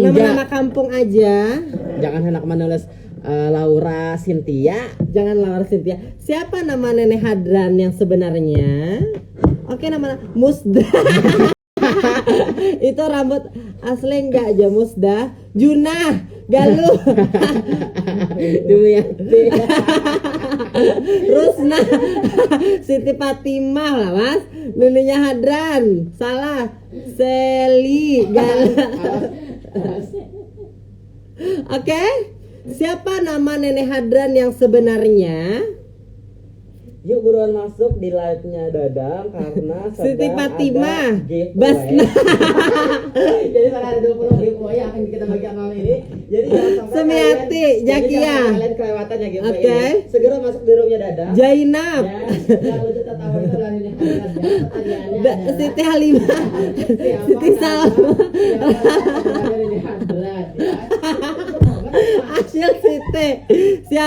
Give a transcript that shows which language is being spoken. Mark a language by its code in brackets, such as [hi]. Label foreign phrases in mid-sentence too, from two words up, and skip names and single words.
[id] Nama-nama kampung aja. Jangan hendak menulis Laura Cynthia. Jangan Laura Cynthia. Siapa nama Nenek Hadran yang sebenarnya? Oke, nama Musda. Itu rambut asli enggak aja Musda. Junah, Galuh. Dumiyati. Rusna. Siti Fatimah lah mas. Neneknya Hadran. Salah. Seli Galuh. Oke. Siapa nama Nenek Hadran yang sebenarnya? Yuk buruan masuk di live-nya Dadang karena Siti Fatimah, Basna. Basna. Jadi sekarang ada 20 giveaway yang akan kita bagikan malam ini. Jadi jangan sampai Sumiati, Jakia. kalian kelewatan ya giveaway Oke. ini. Segera masuk di roomnya Dadang. Jainab. Ya, jangan lupa tahu itu larinya hadiahnya. Siti Halimah. Siti Salma. Asyil Siti. Siap.